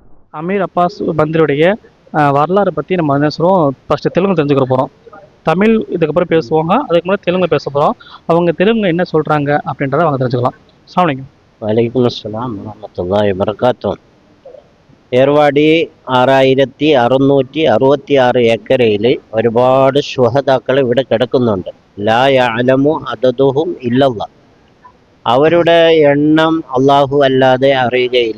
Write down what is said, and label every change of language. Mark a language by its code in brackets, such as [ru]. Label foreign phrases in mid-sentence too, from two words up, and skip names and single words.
[ta] அமீர் அப்பாஸ் பந்திரியுடைய வரலாறை பற்றி நம்ம என்ன சொல்லுவோம், ஃபஸ்ட்டு தெலுங்கு தெரிஞ்சுக்கிற போகிறோம். தமிழ் இதுக்கப்புறம் பேசுவாங்க, அதுக்கு முன்னாடி தெலுங்கு பேச போகிறோம். அவங்க தெலுங்கு என்ன சொல்கிறாங்க அப்படின்றத அவங்க தெரிஞ்சுக்கலாம். [ar] السلام عليكم. وعليكم السلام ورحمة الله وبركاته. [ml] ഏർവാടി 6666 ഏക്കറയിൽ ഒരുപാട് ശുഹദാക്കൾ ഇവിടെ കിടക്കുന്നുണ്ട്. [ar] لا يعلم عددهم إلا الله. [ml] അവരുടെ എണ്ണം അള്ളാഹു അല്ലാതെ അറിയുകയില്ല.